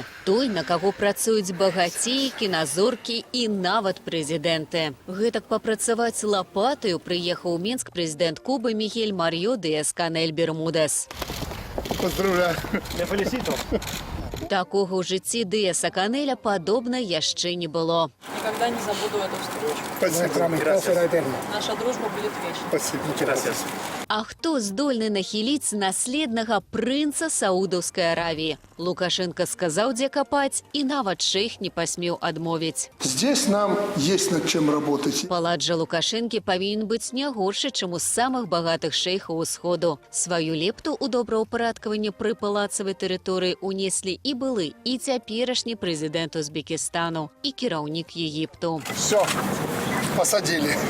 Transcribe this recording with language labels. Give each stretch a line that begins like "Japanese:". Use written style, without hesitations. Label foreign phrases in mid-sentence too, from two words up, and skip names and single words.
Belarusian: Той, на каго працуюць багацеі, кіназоркі і нават прэзідэнты. Гэтак папрацаваць лапатаю прыехаў у Мінск прэзідэнт Кубы Мігель Марьо Дыас-Канель Бермудес.
Russian: Поздравляю.
Belarusian: Такога ў жыцці Дыаса-Канеля падобна яшчэ не было.
Russian: Никогда не забуду эту встречу. Спасибо. Наша дружба будет вечной. Спасибо.
Belarusian: А хто здольны нахіліць наследнага прынца Саудаўскай Аравіі? Лукашенко сказаў, дзе капаць, і нават шэйх не пасмеў адмовіць.
Russian: Здесь нам есть над чем работать.
Belarusian: Палац жа Лукашэнкі павінен быць не горшы, чым у самых багатых шэйхаў усходу. Сваю лепту ў добраўпарадкаванне пры палацавай тэрыторыі унеслі і былы, і цяперашні прэзідэнт Узбекістану, і кіраўнік Егіпту.
Russian: Все, посадили.